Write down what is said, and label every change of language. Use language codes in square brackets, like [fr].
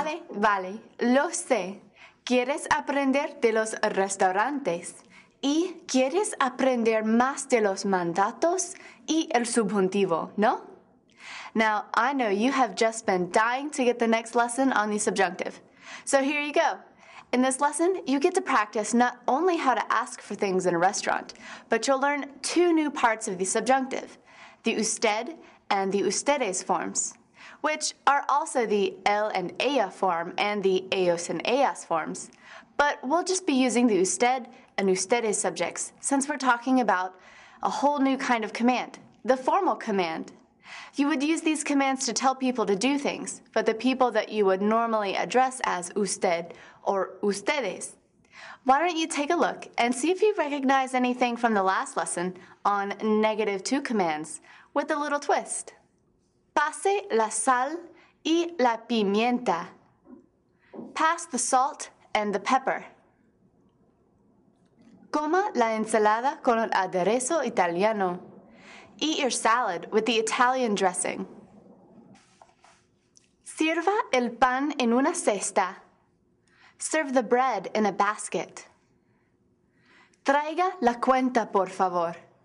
[es] Vale, lo sé. ¿Quieres aprender de los restaurantes? ¿Y quieres aprender más de los mandatos y el subjuntivo, no? [en] Now, I know you have just been dying to get the next lesson on the subjunctive. So here you go. In this lesson, you get to practice not only how to ask for things in a restaurant, but you'll learn two new parts of the subjunctive, the usted and the ustedes forms, which are also the él and ella form and the ellos and ellas forms. But we'll just be using the usted and ustedes subjects since we're talking about a whole new kind of command, the formal command. You would use these commands to tell people to do things, but the people that you would normally address as usted or ustedes. Why don't you take a look and see if you recognize anything from the last lesson on -to commands with a little twist. [es] Pase la sal y la pimienta. [en] Pass the salt and the pepper. [es] Coma la ensalada con el aderezo italiano. [en] Eat your salad with the Italian dressing. [es] Sirva el pan en una cesta. [en] Serve the bread in a basket. [es] Traiga la cuenta, por favor.